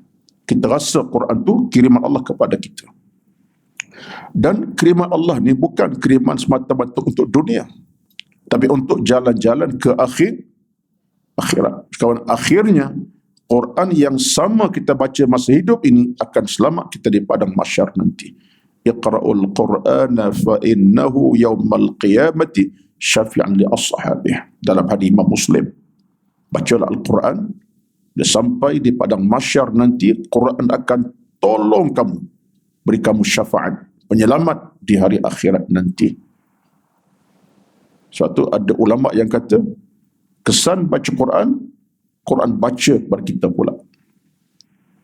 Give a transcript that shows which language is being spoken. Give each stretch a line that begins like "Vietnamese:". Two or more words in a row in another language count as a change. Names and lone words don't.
Malay: Kita rasa Quran tu kiriman Allah kepada kita. Dan kiriman Allah ni bukan kiriman semata-mata untuk dunia, tapi untuk jalan-jalan ke akhirat. Kawan, akhirnya Quran yang sama kita baca masa hidup ini akan selamat kita di padang mahsyar nanti.
Arabic: اقرءوا القرآن فإنه يوم القيامة شفيعا لأصحابه.
Malay: Dalam hadis Imam Muslim. Bacalah Al-Quran, dia sampai di padang mahsyar nanti, Quran akan tolong kamu, beri kamu syafaat, penyelamat di hari akhirat nanti. Suatu ada ulama yang kata, kesan baca Quran baca kepada kita pula.